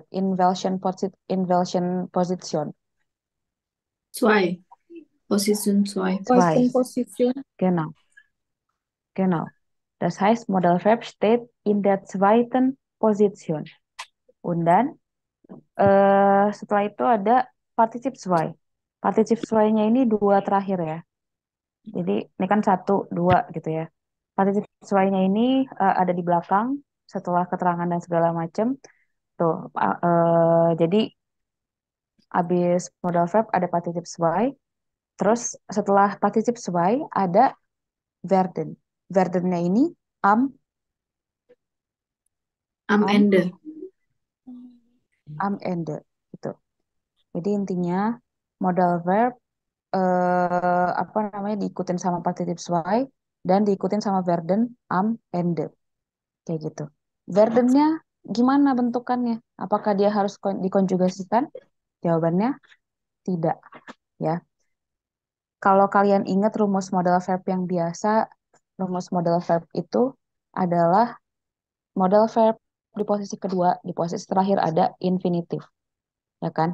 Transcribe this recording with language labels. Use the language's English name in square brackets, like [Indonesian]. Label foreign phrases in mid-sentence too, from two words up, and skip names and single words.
[German] In welchen Position? Zwei. Position 2. Zwei. Zweiten Position. Genau, genau. Das heißt, Modalverb steht in der zweiten Position. Und dann, [Indonesian] setelah itu ada [German] particip zwei. Particip zwei- [Indonesian] nya ini dua terakhir ya. Jadi ini kan satu, dua gitu ya. [German] Particip zwei- [Indonesian] nya ini ada di belakang setelah keterangan dan segala macam. Tuh, jadi habis [English] modal verb [Indonesian] ada [German] particip zwei. [Indonesian] Terus setelah [German] particip zwei [Indonesian] ada werden. Werdennya ini am, [German] Am am, Ende. am ende [Indonesian] gitu. Jadi intinya [English] modal verb [Indonesian] apa namanya diikutin sama [German] particip zwei [Indonesian] dan diikutin sama [German] werden am ende. [Indonesian] Kayak gitu. Verdennya gimana bentukannya? Apakah dia harus dikonjugasikan? Jawabannya tidak, ya. Kalau kalian ingat rumus [English] modal verb [Indonesian] yang biasa, rumus [English] modal verb [Indonesian] itu adalah [English] modal verb [Indonesian] di posisi kedua, di posisi terakhir ada infinitif, ya kan?